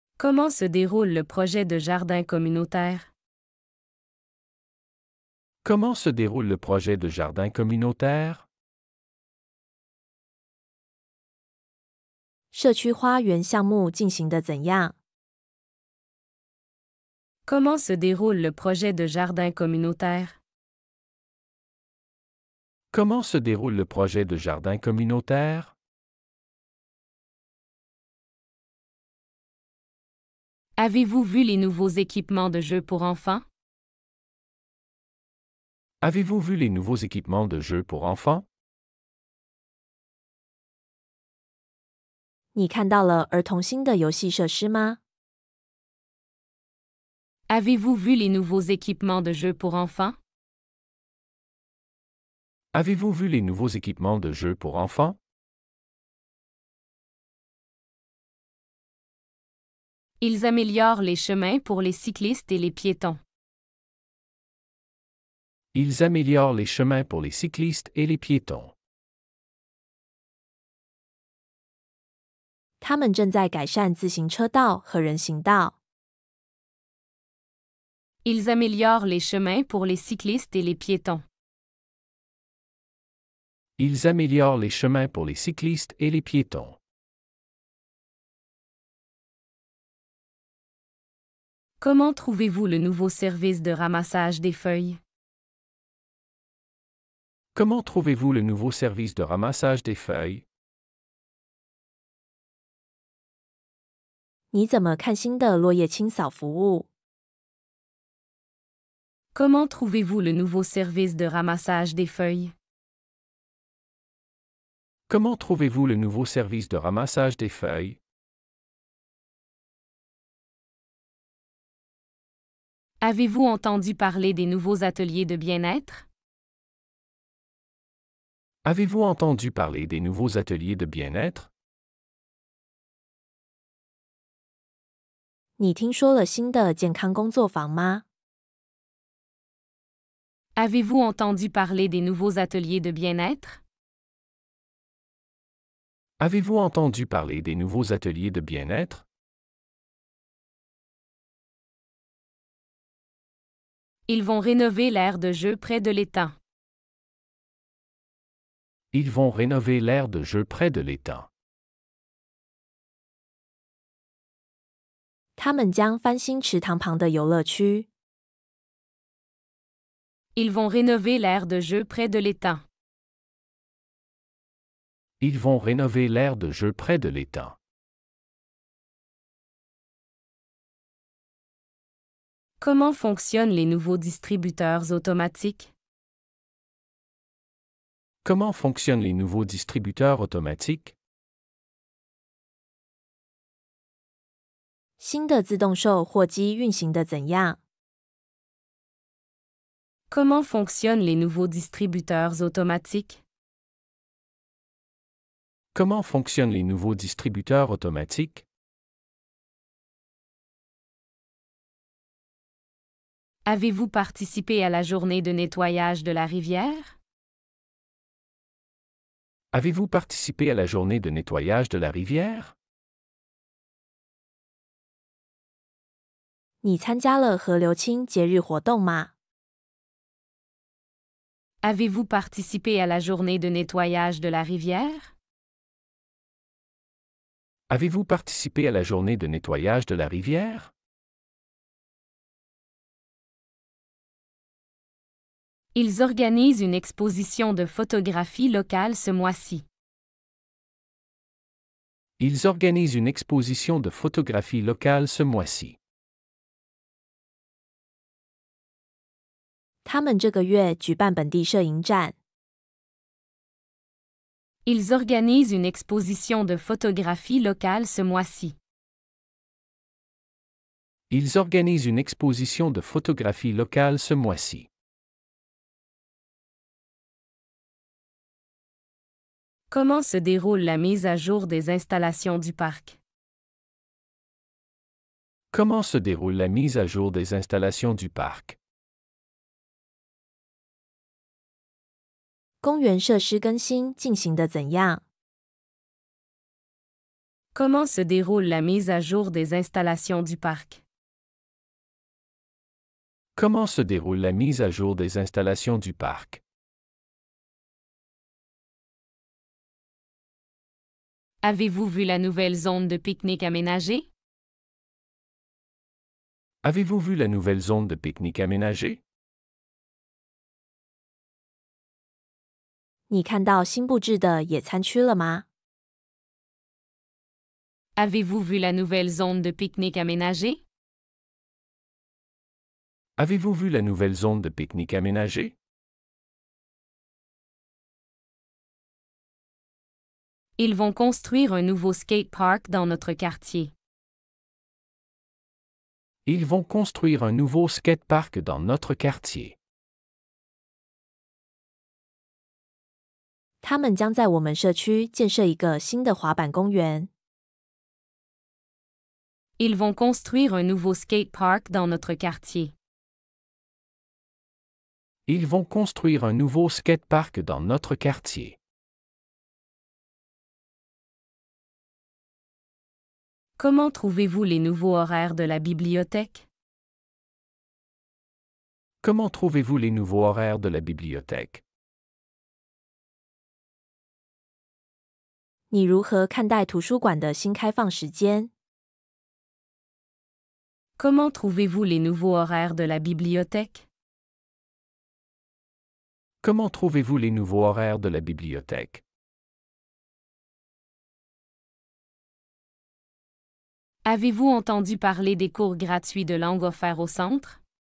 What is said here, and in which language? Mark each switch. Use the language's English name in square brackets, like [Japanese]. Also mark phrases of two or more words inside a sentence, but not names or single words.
[French] Comment se déroule le projet de jardin communautaire? Comment se déroule le projet de jardin communautaire? [Chinese] 社区花园项目进行得怎样？ [French] Comment se déroule le projet de jardin communautaire? Comment se déroule le projet de jardin communautaire? Avez-vous vu les nouveaux équipements de jeux pour enfants? Avez-vous vu les nouveaux équipements de jeux pour enfants? [Chinese] 你看到了儿童新的游戏设施吗？ [French] Avez-vous vu les nouveaux équipements de jeux pour enfants? Avez-vous vu les nouveaux équipements de jeux pour enfants? Ils améliorent les chemins pour les cyclistes et les piétons. Ils améliorent les chemins pour les cyclistes et les piétons. [Chinese] 他们正在改善自行车道和人行道。 [French] Ils améliorent les chemins pour les cyclistes et les piétons. Ils améliorent les chemins pour les cyclistes et les piétons. Comment trouvez-vous le nouveau service de ramassage des feuilles? Comment trouvez-vous le nouveau service de ramassage des feuilles? [Chinese] 你怎么看新的落叶清扫服务？ [French] Comment trouvez-vous le nouveau service de ramassage des feuilles? Comment trouvez-vous le nouveau service de ramassage des feuilles? Avez-vous entendu parler des nouveaux ateliers de bien-être? Avez-vous entendu parler des nouveaux ateliers de bien-être? [Chinese] 你听说了新的健康工作坊吗？ [French] Avez-vous entendu parler des nouveaux ateliers de bien-être? Avez-vous entendu parler des nouveaux ateliers de bien-être? Ils vont rénover l'aire de jeu près de l'étang. Ils vont rénover l'aire de jeu près de l'étang. [Chinese] 他们将翻新池塘旁的游乐区。 [French] Ils vont rénover l'aire de jeu près de l'étang. Ils vont rénover l'aire de jeu près de l'étang. Comment fonctionnent les nouveaux distributeurs automatiques? Comment fonctionnent les nouveaux distributeurs automatiques? [Chinese] 新的自动售货机运行得怎样？ [French] Comment fonctionnent les nouveaux distributeurs automatiques? Comment fonctionnent les nouveaux distributeurs automatiques? Avez-vous participé à la journée de nettoyage de la rivière? Avez-vous participé à la journée de nettoyage de la rivière? [Chinese] 你参加了河流清节日活动吗？ [French] Avez-vous participé à la journée de nettoyage de la rivière? Avez-vous participé à la journée de nettoyage de la rivière? Ils organisent une exposition de photographie locale ce mois-ci. Ils organisent une exposition de photographie locale ce mois-ci. [Chinese] 他们这个月举办本地摄影展。 [French] Ils organisent une exposition de photographie locale ce mois-ci. Ils organisent une exposition de photographie locale ce mois-ci. Comment se déroule la mise à jour des installations du parc? Comment se déroule la mise à jour des installations du parc? [Chinese] 公园设施更新进行得怎样？ [French] Comment se déroule la mise à jour des installations du parc? Comment se déroule la mise à jour des installations du parc? Avez-vous vu la nouvelle zone de pique-nique aménagée? Avez-vous vu la nouvelle zone de pique-nique aménagée? [Chinese] 你看到新布置的野餐区了吗？ [French] Avez-vous vu la nouvelle zone de pique-nique aménagée? Avez-vous vu la nouvelle zone de pique-nique aménagée? Ils vont construire un nouveau skate park dans notre quartier. Ils vont construire un nouveau skatepark dans notre quartier. [Chinese] 他们将在我们社区建设一个新的滑板公园。 [French] Ils vont construire un nouveau skate park dans notre quartier. Ils vont construire un nouveau skatepark dans notre quartier. Comment trouvez-vous les nouveaux horaires de la bibliothèque? Comment trouvez-vous les nouveaux horaires de la bibliothèque? [Chinese] 你如何看待图书馆的新开放时间？ [French] Comment trouvez-vous les nouveaux horaires de la bibliothèque? Comment trouvez-vous les nouveaux horaires de la bibliothèque? Avez-vous entendu parler des cours gratuits de langue offerts au centre?